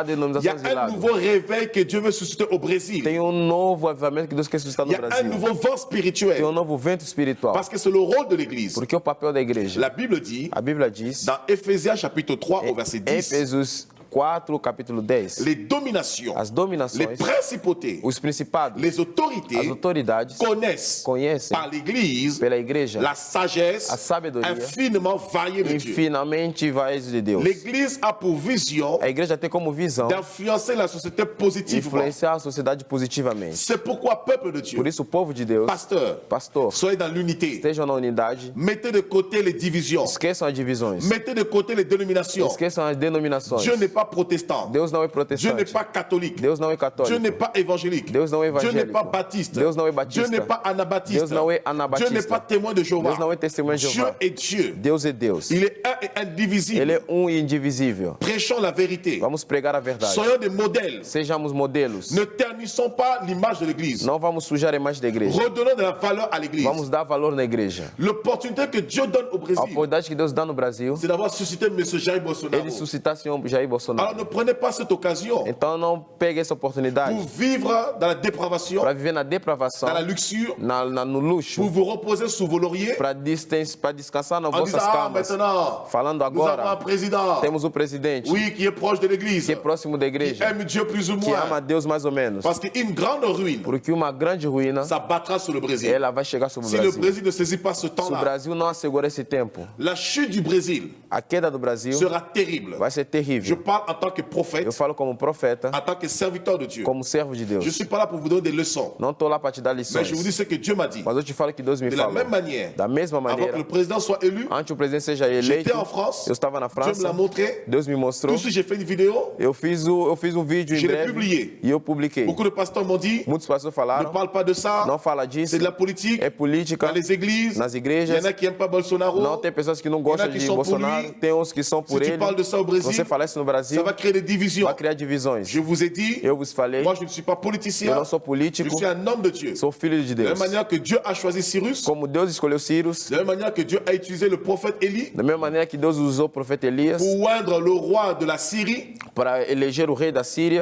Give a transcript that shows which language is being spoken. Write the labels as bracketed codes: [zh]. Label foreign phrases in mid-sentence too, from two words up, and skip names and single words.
[fr] Il y a [pt] denominações de [fr] un [pt] lado. [fr] nouveau réveil que Dieu veut susciter au Brésil. [pt] Tem um novo avivamento que Deus quer suscitar [fr] Il y [pt] no [fr] a un [pt] Brasil. [fr] nouveau vent [pt] Tem [fr] spirituel. [pt] novo vento espiritual. [fr] Parce que c'est le rôle de l'Église. [pt] Porque o papel da igreja. [fr] La Bible dit, [pt] A Bíblia diz, [fr] dans Éphésiens chapitre 3 au verset 10, [pt] Éfesos 4, capítulo 10, [fr] les dominations, [pt] as [fr] les [pt] dominações, [fr] principautés, [pt] os principados, [fr] les [pt] as [fr] autorités [pt] autoridades [fr] connaissent par l'Église [pt] pela igreja [fr] la sagesse [pt] a sabedoria [fr] infiniment variée de Dieu. [pt] infinamente vais de Deus. [fr] L'Église a pour vision [pt] A igreja tem como visão [fr] d'influencer la société positivement. [pt] influenciar a sociedade positivamente. [fr] C'est pourquoi, peuple de Dieu, [pt] Por isso, o povo de Deus, pastor, [fr] soyez dans l'unité. [pt] estejam na unidade, [fr] Mettez de côté les divisions. [pt] esqueçam as divisões, [fr] Mettez de côté les dénominations. [pt] esqueçam as denominações. [fr] Dieu n'est pas protestant. [pt] Deus não é [fr] Dieu n'est [pt] protestante, [fr] pas catholique. [pt] Deus não é [fr] Dieu [pt] católico, [fr] n'est pas évangélique. [pt] Deus não é [fr] Dieu n'est [pt] evangélico, [fr] pas baptiste. [pt] Deus não é [fr] Dieu [pt] batista, [fr] n'est pas anabaptiste. [pt] Deus não é [fr] Dieu [pt] anabatista, [fr] n'est pas témoin de Jéhovah. [pt] Deus não é testemunha de [fr] Dieu [pt] Jeová. [fr] est Dieu. [pt] Deus é Deus. [fr] Il est un et indivisible. [pt] Ele é um e indivisível. [fr] Prêchons la vérité. [pt] Vamos pregar a verdade. [fr] Soyons des modèles. [pt] Sejamos modelos. [fr] Ne ternissons pas l'image de l'Église. [pt] Não vamos sujar a imagem da igreja. [fr] Redonnons de la valeur à l'Église. [pt] Vamos dar valor na igreja. [fr] L'opportunité que Dieu donne au [pt] A [fr] Brésil, [pt] oportunidade que Deus dá no Brasil, [fr] c'est d'avoir suscité M. Jair Bolsonaro. [pt] ele suscitasse um Jair Bolsonaro. [fr] Alors ne prenez pas cette occasion [pt] Então não pegue essa oportunidade [fr] pour vivre dans la dépravation, [pt] para viver na depravação, [fr] dans la luxure, [pt] no luxo, [fr] pour vous reposer sous vos lauriers [pt] para descansar nas [fr] en disant, [pt] vossas [fr] ah, [pt] camas. [fr] maintenant, [pt] Falando [fr] nous avons un [pt] agora, [fr] président, [pt] temos o presidente [fr] oui, qui est proche de l'Église, [pt] que é próximo da [fr] qui [pt] igreja, [fr] aime Dieu plus ou [pt] que ama [fr] moins, [pt] Deus mais ou menos. [fr] parce qu'une grande ruine [pt] Porque uma grande ruína, [fr] s'abattra sur le Brésil. [pt] ela vai chegar sobre o [fr] Si le [pt] Brasil. [fr] Brésil ne saisit pas ce [pt] Se o [fr] temps-là, [pt] Brasil não assegurar esse tempo, [fr] la chute du Brésil [pt] a queda do Brasil [fr] sera terrible. [pt] vai ser [fr] Je [pt] terrível. [fr] parle en tant que prophète, [pt] Eu falo como profeta, [fr] en tant que serviteur de Dieu. [pt] como servo de [fr] Je [pt] Deus. [fr] ne suis pas là pour vous donner des leçons, [pt] Não estou lá para te dar [fr] mais [pt] lições, [fr] je vous dis ce que Dieu m'a dit. [pt] mas eu te falo que Deus me [fr] De la [pt] falou. [fr] même manière, [pt] Da mesma [fr] avant que [pt] maneira, [fr] le président soit élu, [pt] antes o presidente seja eleito, [fr] j'étais en France, [pt] eu estava na [fr] Dieu me [pt] França, [fr] l'a montré. [pt] Deus me mostrou, [fr] Tout de suite, j'ai fait une vidéo. [pt] eu fiz um vídeo em [fr] Je l'ai [pt] breve [fr] publié. [pt] e eu publiquei. [fr] Beaucoup de pasteurs m'ont dit, [pt] Muitos pastores [fr] ne [pt] falaram, [fr] parle pas de ça, [pt] não fala disso, [fr] c'est de la politique. [pt] é política, [fr] Dans les églises, [pt] nas [fr] il y [pt] igrejas, [fr] en a qui n'aiment pas Bolsonaro. [pt] não tem pessoas que não gostam que de são por Bolsonaro, [fr] lui. [pt] tem uns que são por [fr] Si tu [pt] ele. [fr] parles de ça au Brésil, [pt] Você fala isso no [fr] ça [pt] Brasil, [fr] va créer des divisions. [pt] vai criar divisões. [fr] Je vous ai dit, [pt] Eu vos falei, [fr] moi je ne suis pas [pt] eu [fr] politicien, [pt] não sou [fr] je [pt] político, [fr] suis un homme de Dieu. [pt] sou filho de [fr] De la [pt] Deus. [fr] même manière que Dieu a choisi Cyrus, [pt] Como Deus escolheu Cyrus, [fr] de la même manière que Dieu a utilisé le prophète Élie [pt] da mesma maneira que Deus usou o profeta Elias [fr] pour oindre le roi de la Syrie, [pt] para eleger o rei da Síria,